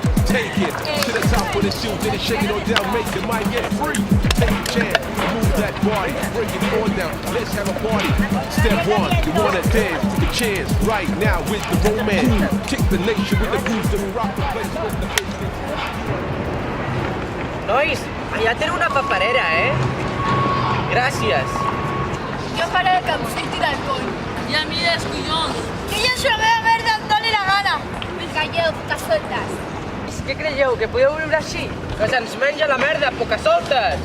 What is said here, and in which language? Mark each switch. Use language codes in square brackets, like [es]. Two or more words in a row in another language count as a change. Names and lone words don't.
[en] Take it to the top of the shoe, then it's shaking on down, make the mic get free. Take a chance, move that body, break it on down, let's have a party. Step one, you wanna dance to the chance, right now with the romance. Kick the nation with the grooves, then we rock the place with the bass. [ca] Nois, allà tenen una paperera, Gràcies. Jo faré que em surti del coll. I a mi dels collons. Que jo sóc la meva merda, em doni la gana. Calleu, poques soltes. Què creieu, que podeu viure així? Que se'ns menja la merda, poques soltes!